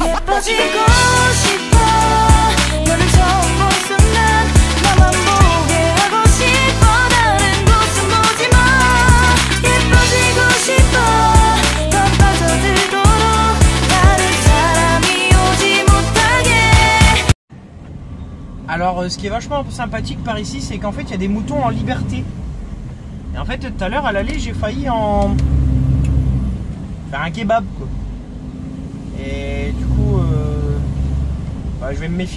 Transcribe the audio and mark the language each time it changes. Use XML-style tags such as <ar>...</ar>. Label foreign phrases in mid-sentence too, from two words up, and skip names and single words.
<ko>예뻐지고 싶어. 너를 처음 본 순간 나만 보게 하고 싶어. 다른 곳은 보지 마. 예뻐지고 싶어. 더 빠져들도록 다른 사람이 오지 못하게.</ko> <fr>Alors ce qui est vachement sympathique par ici, c'est qu'en fait il y a des moutons en liberté. Et en fait tout à l'heure à l'aller j'ai failli en faire un kebab quoi. Et du coup bah, je vais me méfier.</fr>